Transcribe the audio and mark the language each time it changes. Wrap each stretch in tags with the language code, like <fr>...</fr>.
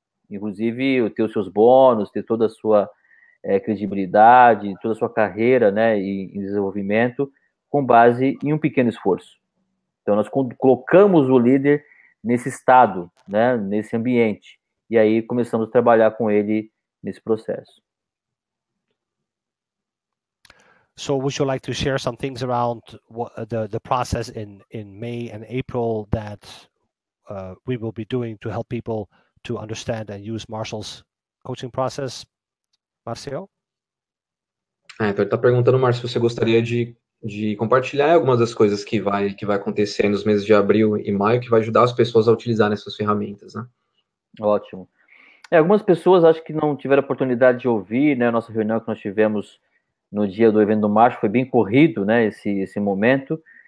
<pt>Inclusive, ter os seus bônus, ter toda a sua credibilidade, toda a sua carreira, né, em desenvolvimento, com base em um pequeno esforço. Então, nós colocamos o líder nesse estado, né, nesse ambiente, e aí começamos a trabalhar com ele nesse processo.</pt> <en>So would you like to share some things around the process in May and April that we will be doing to help people to understand and use Marshall's coaching process, Marcio?</en> <pt>Então ele está perguntando, Márcio, se você gostaria de compartilhar algumas das coisas que vai acontecer nos meses de abril e maio, que vai ajudar as pessoas a utilizar essas ferramentas, né? Ótimo. Algumas pessoas acho que não tiveram a oportunidade de ouvir, né, a nossa reunião que nós tivemos no dia do evento do Março, foi bem corrido, né, esse momento.</pt>